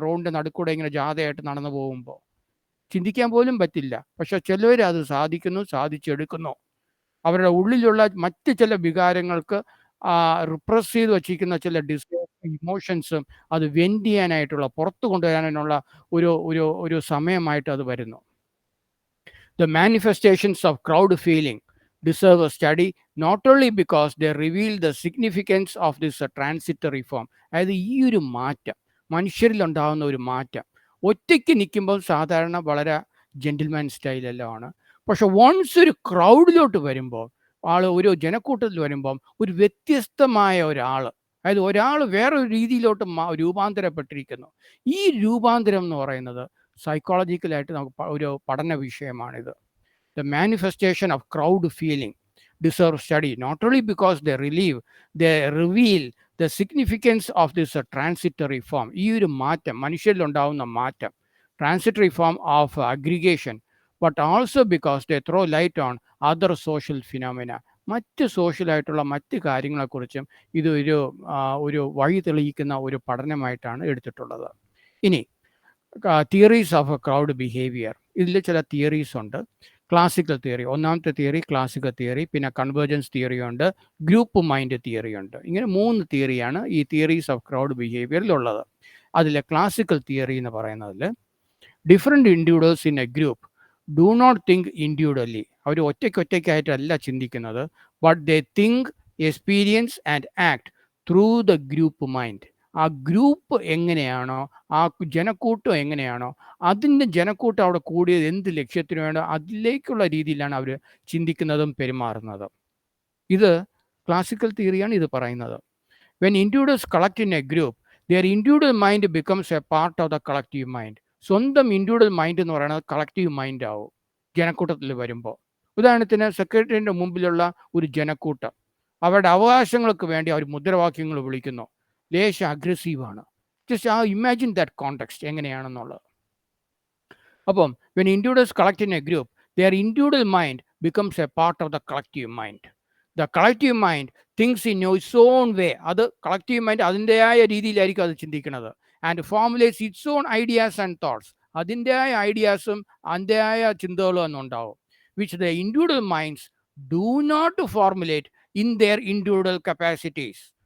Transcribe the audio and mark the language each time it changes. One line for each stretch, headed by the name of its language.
Malayalam: റോഡിൻ്റെ നടുക്കൂടെ ഇങ്ങനെ ജാഥയായിട്ട് നടന്നു പോകുമ്പോൾ ചിന്തിക്കാൻ പോലും പറ്റില്ല. പക്ഷെ ചിലവർ അത് സാധിച്ചെടുക്കുന്നു. അവരുടെ ഉള്ളിലുള്ള മറ്റ് ചില വികാരങ്ങൾക്ക് റിപ്രസ് ചെയ്ത് വച്ചിരിക്കുന്ന ചില ഇമോഷൻസും അത് വെൻഡ് ചെയ്യാനായിട്ടുള്ള, പുറത്തു കൊണ്ടുവരാനുള്ള ഒരു സമയമായിട്ട് അത് വരുന്നു.
English: The manifestations of crowd feeling deserve a study not only because they reveal the significance of this transitory form.
Malayalam: അതായത് ഈ ഒരു മാറ്റം, മനുഷ്യരിലുണ്ടാകുന്ന ഒരു മാറ്റം, ഒറ്റയ്ക്ക് നിൽക്കുമ്പോൾ സാധാരണ വളരെ ജെന്റിൽമാൻ സ്റ്റൈലെല്ലാമാണ്. പക്ഷെ വൺസ് ഒരു ക്രൗഡിലോട്ട് വരുമ്പോൾ, ഒരു ജനക്കൂട്ടത്തിൽ വരുമ്പം ഒരു വ്യത്യസ്തമായ ഒരാൾ, അതായത് ഒരാൾ വേറൊരു രീതിയിലോട്ട് രൂപാന്തരപ്പെട്ടിരിക്കുന്നു. ഈ രൂപാന്തരം എന്ന് പറയുന്നത് സൈക്കോളജിക്കലായിട്ട് നമുക്ക് ഒരു പഠന വിഷയമാണിത്.
English: The manifestation of crowd feeling deserve study not only because they reveal the significance of this transitory form,
Malayalam: ഈ ഒരു മാറ്റം മനുഷ്യരിലുണ്ടാവുന്ന മാറ്റം,
English: transitory form of aggregation, but also because they throw light on other social phenomena,
Malayalam: മറ്റ് സോഷ്യലായിട്ടുള്ള മറ്റ് കാര്യങ്ങളെക്കുറിച്ചും ഇത് ഒരു വഴി തെളിയിക്കുന്ന ഒരു പഠനമായിട്ടാണ് എടുത്തിട്ടുള്ളത്. ഇനി theories of A crowd behaviour, ഇതിൽ ചില തിയറീസ് ഉണ്ട്. ക്ലാസിക്കൽ തിയറി, ഒന്നാമത്തെ തിയറി ക്ലാസിക്കൽ തിയറി, പിന്നെ കൺവേർജൻസ് തിയറി ഉണ്ട്, ഗ്രൂപ്പ് മൈൻഡ് തിയറി ഉണ്ട്. ഇങ്ങനെ 3 തിയറിയാണ് ഈ തിയറീസ് ഓഫ് ക്രൗഡ് ബിഹേവിയറിലുള്ളത്. അതിലെ ക്ലാസിക്കൽ തിയറി എന്ന് പറയുന്നതിൽ
English: different individuals in a group do not think individually,
Malayalam: അവർ ഒറ്റയ്ക്കൊറ്റയ്ക്കായിട്ടല്ല ചിന്തിക്കുന്നത്,
English: But they think, experience and act through the group mind.
Malayalam: ആ ഗ്രൂപ്പ് എങ്ങനെയാണോ, ആ ജനക്കൂട്ടം എങ്ങനെയാണോ, അതിൻ്റെ ജനക്കൂട്ടം അവിടെ കൂടിയത് എന്ത് ലക്ഷ്യത്തിന് വേണോ അതിലേക്കുള്ള രീതിയിലാണ് അവർ ചിന്തിക്കുന്നതും പെരുമാറുന്നതും. ഇത് ക്ലാസിക്കൽ തിയറിയാണ് ഇത് പറയുന്നത്.
English: When individuals collect in a group, their individual mind becomes a part of the collective mind.
Malayalam: സ്വന്തം ഇൻഡിവിജ്വൽ മൈൻഡ് എന്ന് പറയുന്നത് കളക്റ്റീവ് മൈൻഡ് ആവും ജനക്കൂട്ടത്തിൽ വരുമ്പോൾ. ഉദാഹരണത്തിന് സെക്രട്ടറിയുടെ മുമ്പിലുള്ള ഒരു ജനക്കൂട്ടം, അവരുടെ അവകാശങ്ങൾക്ക് വേണ്ടി അവർ മുദ്രാവാക്യങ്ങൾ വിളിക്കുന്നു, ലേശം അഗ്രസീവാണ്.
English: Just imagine that context എങ്ങനെയാണെന്നുള്ളത്. അപ്പം when individuals collect in a group, their individual mind becomes a part of the collective mind. The collective mind thinks in its own way,
Malayalam: അത് കളക്റ്റീവ് മൈൻഡ് അതിൻ്റെതായ രീതിയിലായിരിക്കും അത് ചിന്തിക്കുന്നത്.
English: and formulates its own ideas and thoughts,
Malayalam: അതിൻ്റെതായ ഐഡിയാസും അതിൻ്റെതായ ചിന്തകളും ഒന്നുണ്ടാവും.
English: Which the individual minds do not formulate in their individual capacities.